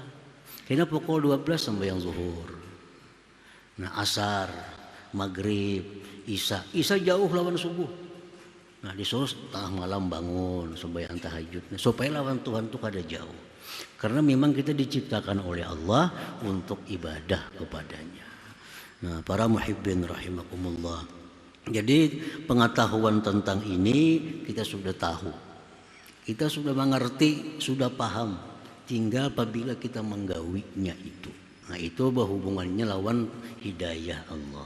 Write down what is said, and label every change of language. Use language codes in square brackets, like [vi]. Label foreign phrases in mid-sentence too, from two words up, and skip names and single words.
[id] Kayaknya pukul 12 sembahyang zuhur. Nah, asar, maghrib, isya jauh lawan subuh. Nah, disuruh tengah malam bangun sembahyang tahajud. Nah, supaya lawan Tuhan itu kada jauh. Karena memang kita diciptakan oleh Allah untuk ibadah kepadanya. Nah, para muhibbin rahimakumullah. Jadi pengetahuan tentang ini kita sudah tahu. Kita sudah mengerti, sudah paham. Tinggal apabila kita menggawinya itu. Nah, itu berhubungannya lawan hidayah Allah.